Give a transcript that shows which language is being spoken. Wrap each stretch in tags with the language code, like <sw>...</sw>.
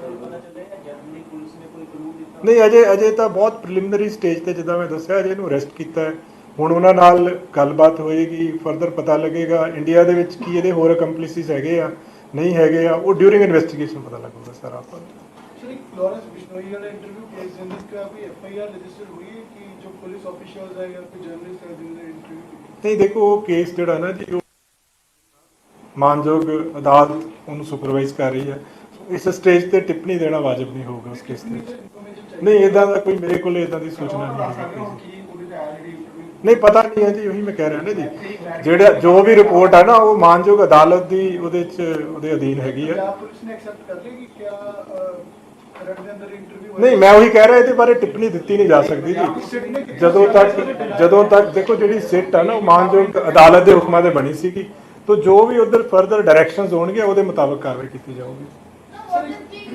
<pa>ਨਹੀਂ ਅਜੇ ਤਾਂ ਬਹੁਤ ਪ੍ਰੀਲਿਮਿਨਰੀ ਸਟੇਜ ਤੇ, ਜਿੱਦਾਂ ਮੈਂ ਦੱਸਿਆ, ਅਜੇ ਇਹਨੂੰ ਅਰੈਸਟ ਕੀਤਾ ਹੈ। ਹੁਣ ਉਹਨਾਂ ਨਾਲ ਗੱਲਬਾਤ ਹੋਏਗੀ, ਫਰਦਰ ਪਤਾ ਲੱਗੇਗਾ ਇੰਡੀਆ ਦੇ ਵਿੱਚ ਕੀ ਇਹਦੇ ਹੋਰ ਅਕੰਪਲਿਸਿਸ ਹੈਗੇ ਆ ਨਹੀਂ ਹੈਗੇ ਆ, ਉਹ ਡਿਊਰਿੰਗ ਇਨਵੈਸਟੀਗੇਸ਼ਨ ਪਤਾ ਲੱਗੂਗਾ ਸਰ ਆਪਾਂ ਨੂੰ।</pa> <hi>लॉरेंस बिश्नोई वाला इंटरव्यू केस जिनका अभी FIR रजिस्टर हुई है कि जो पुलिस ऑफिशियल्स है या कोई जर्नलिस्ट है जिन्होंने इंटरव्यू</hi> <pa>ਨਹੀਂ ਦੇਖੋ ਉਹ ਕੇਸ ਜਿਹੜਾ ਨਾ ਜੀ, ਉਹ ਮਾਨਯੋਗ ਅਦਾਲਤ ਉਹਨੂੰ ਸੁਪਰਵਾਈਜ਼ ਕਰ ਰਹੀ ਹੈ। ਇਸ ਸਟੇਜ ਤੇ ਟਿੱਪਣੀ ਦੇਣਾ ਵਾਜਬ ਨਹੀਂ ਹੋਊਗਾ ਉਸ ਕੇਸ ਦੇ ਵਿੱਚ। ਨਹੀਂ ਇਦਾਂ ਦਾ ਕੋਈ ਮੇਰੇ ਕੋਲ ਇਦਾਂ ਦੀ ਸੂਚਨਾ ਨਹੀਂ ਹੈ। ਨਹੀਂ ਪਤਾ ਨਹੀਂ ਹੈ ਜੀ, ਉਹੀ ਮੈਂ ਕਹਿ ਰਿਹਾ ਨਾ ਜੀ, ਜਿਹੜਾ ਜੋ ਵੀ ਰਿਪੋਰਟ ਹੈ ਨਾ ਉਹ ਮਾਨਯੋਗ ਅਦਾਲਤ ਦੀ ਉਹਦੇ ਚ ਉਹਦੇ ਅਧੀਨ ਹੈਗੀ ਹੈ।</pa> <hi>पुलिस ने एक्सेप्ट कर ली कि क्या खरड़ के अंदर इंटरव्यू</hi> <pa>ਨਹੀਂ ਮੈਂ ਉਹੀ ਕਹਿ ਰਿਹਾ, ਇਹਦੇ ਬਾਰੇ ਟਿੱਪਣੀ ਦਿੱਤੀ ਨਹੀਂ ਜਾ ਸਕਦੀ ਜੀ ਜਦੋਂ ਤੱਕ ਦੇਖੋ ਜਿਹੜੀ ਸਿੱਟ ਹੈ ਨਾ ਉਹ ਮਾਨਯੋਗ ਅਦਾਲਤ ਦੇ ਹੁਕਮਾਂ ਤੇ ਬਣੀ ਸੀਗੀ,</pa> <hi>तो जो भी उधर फर्दर डायरेक्शंस होंगे</hi> <pa>ਉਹਦੇ ਮੁਤਾਬਕ ਕਾਰਵਾਈ ਕੀਤੀ ਜਾਊਗੀ।</pa>